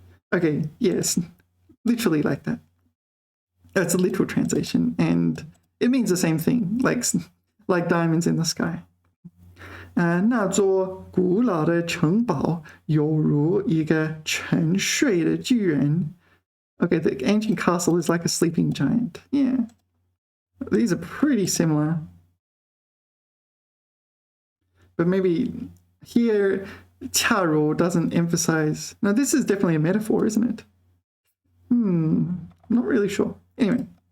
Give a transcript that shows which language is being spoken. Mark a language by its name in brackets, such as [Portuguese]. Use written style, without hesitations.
[English] Okay, yes, literally like that. That's a literal translation, and it means the same thing, like diamonds in the sky. [Chinese] 那座古老的城堡犹如一个沉睡的巨人。 [English] Okay, the ancient castle is like a sleeping giant. Yeah. These are pretty similar. But maybe here, 恰如 doesn't emphasize... Now, this is definitely a metaphor, isn't it? Not really sure. Anyway.